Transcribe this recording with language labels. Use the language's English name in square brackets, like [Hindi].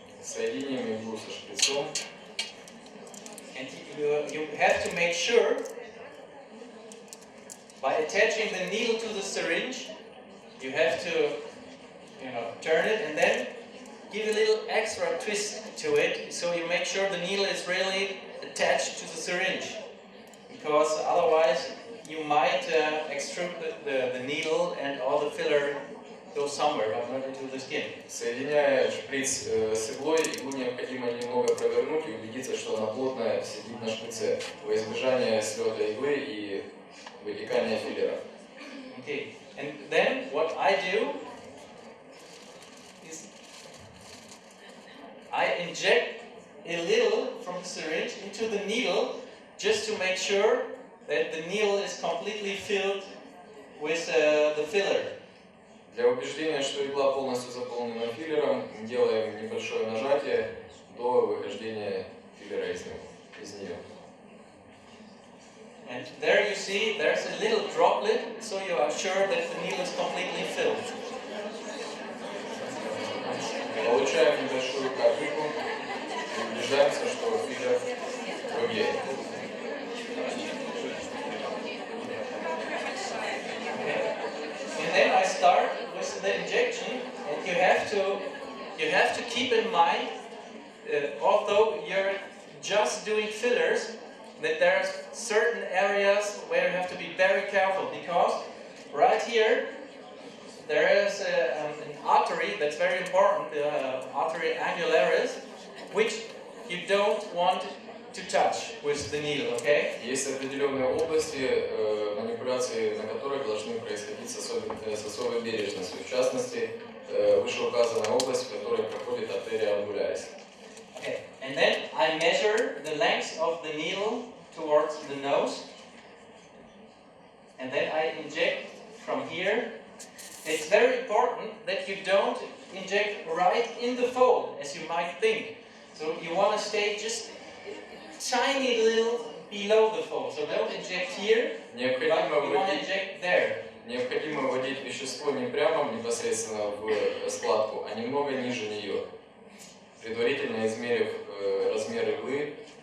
[Russian] Соединим иглу со шприцом. [English] And you have to make sure, by attaching the needle to the syringe, you have to, turn it and then give a little extra twist to it, so you make sure the needle is really attached to the syringe. Because otherwise you might extrude the needle and all the filler goes somewhere, but not into the skin. [Russian] Соединяя шприц с иглой, иглу необходимо немного провернуть и убедиться, что она плотно сидит на шприце, во избежание слета иглы и вытекания филлера. [English] Okay, and then what I do is I inject a little from the syringe into the needle just to make sure that the needle is completely filled with the filler. [Russian] Для убеждения, что игла полностью заполнена филлером, делаем небольшое нажатие до выхождения филлера из нее. [English] And there you see, there's a little droplet, so you are sure that the needle is completely filled. [Russian] Получаем небольшую капельку и убеждаемся, что филлер выглядит. [English] And then I start with the injection, and you have to keep in mind, although you're just doing fillers, that there are certain areas where you have to be very careful, because right here there is an artery that's very important, the artery angularis, which you don't want to touch with the needle, okay? [Russian] Есть определенные области, манипуляции на которых должны происходить с особой бережностью. В частности, вышеуказанная область, в которой проходит артерия ангулярис. [English] Okay. And then I measure the length of the needle towards the nose, and then I inject from here. It's very important that you don't inject right in the fold, as you might think. So you want to stay just tiny little below the fold. So don't inject here, but you want to inject there. [Russian] Необходимо вводить вещество не прямо непосредственно в складку, а немного ниже нее, предварительно измерив размер иглы.